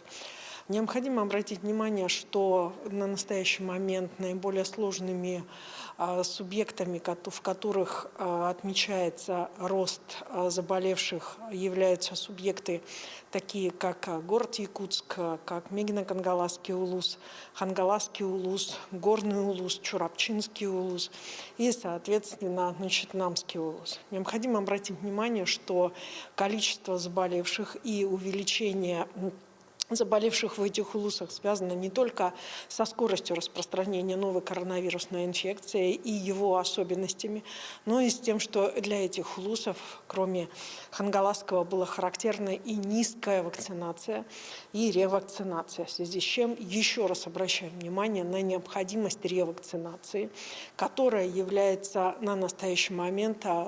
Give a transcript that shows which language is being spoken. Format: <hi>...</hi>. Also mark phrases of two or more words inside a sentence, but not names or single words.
<ru>Необходимо обратить внимание, что на настоящий момент наиболее сложными субъектами, в которых отмечается рост заболевших, являются субъекты такие, как город Якутск, как Мегино-Кангаласский улус, Хангаласский улус, Горный улус, Чурапчинский улус и, соответственно, Намский улус. Необходимо обратить внимание, что количество заболевших и увеличение заболевших в этих улусах связано не только со скоростью распространения новой коронавирусной инфекции и его особенностями, но и с тем, что для этих улусов, кроме Хангаласского, была характерна и низкая вакцинация, и ревакцинация, в связи с чем еще раз обращаем внимание на необходимость ревакцинации, которая является на настоящий момент</ru>